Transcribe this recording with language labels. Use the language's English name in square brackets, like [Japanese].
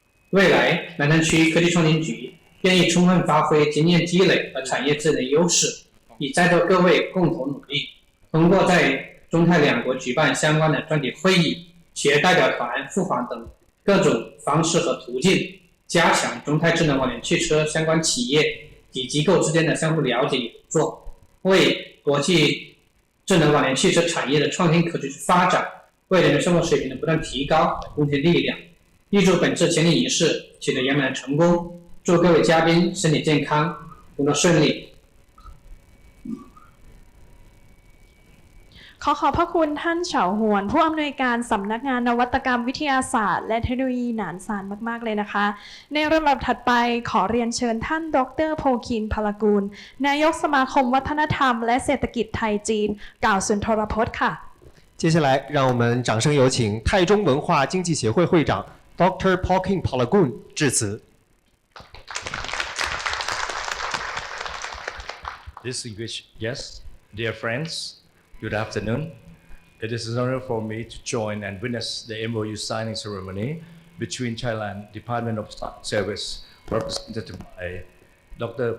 [Chinese] 未来，南山区科技创新局愿意充分发挥经验积累和产业资源的优势，与在座各位共同努力，通过在中泰两国举办相关的专题会议、企业代表团赴访等各种方式和途径，加强中泰智能网联汽车相关企业及机构之间的相互了解与合作，为国际智能网联汽车产业的创新可持续发展，为人民生活水平的不断提高贡献力量。预祝本次签订仪式取得圆满的成功，祝各位嘉宾身体健康，工作顺利。 [Thai] ขอบพระคุณท่านเฉาหวนผู้อำนวยการสำนักงานนวัตกรรมวิทยาศาสตร์และเทคโนโลยีหนานซานมากๆเลยนะคะ ในลำดับถัดไปขอเรียนเชิญท่านดร. โพคินพลกูลนายกสมาคมวัฒนธรรมและเศรษฐกิจไทยจีนกล่าวสุนทรพจน์ค่ะ [Chinese] 接下来，让我们掌声有请泰中文化经济协会会长 Dr. Pokin Palagun 致辞。 [English] Distinguished guests, dear friends, good afternoon. It is an honor for me to join and witness the MOU signing ceremony between Thailand Department of Service, represented by Dr.